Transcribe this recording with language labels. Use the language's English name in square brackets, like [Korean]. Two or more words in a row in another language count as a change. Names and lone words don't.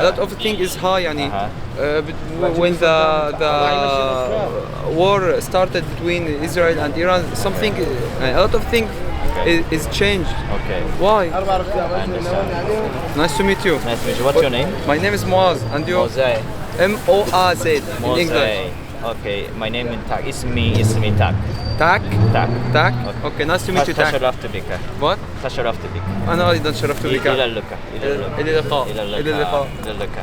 [English] A lot of thing is high, when the war started between Israel and Iran, something a lot of things is changed. Okay. Why? I understand. Nice to meet you. Nice to meet you. What's your name? My name is Moaz, and you? Mosey. M-O-A-Z in English. Mosey. Okay. My name is Tak. اسمي Tak. Tak? Tak. Tak? Okay, nice to meet you, Tak. [Arabic] تشرفت بك. [English] What? [Arabic] تشرفت بك. أنا أيضا شرفت بك. إلى اللقاء. إلى اللقاء. إلى اللقاء. إلى اللقاء. إلى اللقاء.